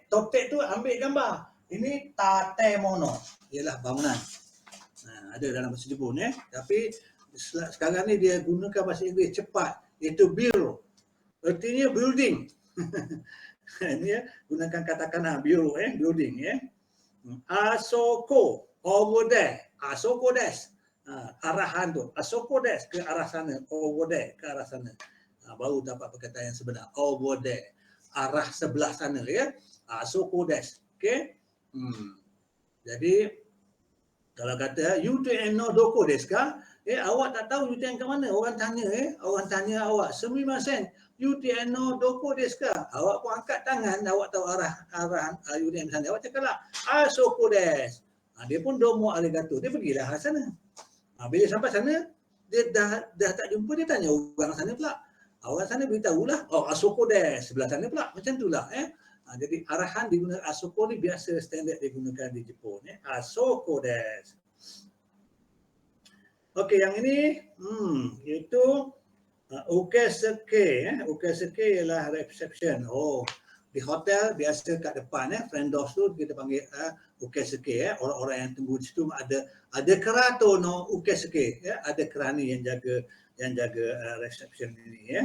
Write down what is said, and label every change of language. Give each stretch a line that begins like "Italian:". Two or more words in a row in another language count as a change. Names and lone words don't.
Malay: Toktek tu ambil gambar. Ini tatemono. Ialah bangunan. Ada dalam bahasa Jepun Tapi sekarang ni dia gunakan bahasa Inggeris cepat. Iaitu bureau. Artinya building. Ini gunakan katakana
English: bureau building
Malay: Asoko
English: over there.
Japanese: あそこです.
Malay: Arahan tu.
Japanese: あそこです
Malay: ke arah sana.
English: Over there
Malay: ke arah sana. Baru dapat perkataan yang sebenar.
English: Over there.
Malay: Arah sebelah sana
Japanese: あそこです.
Malay: Okey.
Japanese: Jadi kalau kata UTMのどこですか?
Malay: Awak tak tahu UTM ke mana? Orang tanya orang tanya awak,
Japanese: "すみません、UTMのどこですか?"
Malay: Awak pun angkat tangan, awak tahu arah UTM sana. Awak cakaplah,
Japanese: "あそこです."
Malay: Dia pun
Japanese: どうもありがとう.
Malay: Dia pergilah ke sana. Bila sampai sana, dia dah tak jumpa, dia tanya orang sana pula. Orang sana beritahulah,
Japanese: "Oh、あそこです."
Malay: Sebelah sana pula. Macam itulah Jadi arahan digunakan asoko ni biasa standard digunakan di Jepun ya.
Japanese: あそこです.
Malay: Okey, yang ini iaitu ukesuke. Ukesuke ialah reception. Di hotel biasa kat depan
English: front door
Malay: tu kita panggil ukesuke. Orang-orang yang tunggu di situ ada kerato no ukesuke ya, ada kerani yang jaga reception ini ya.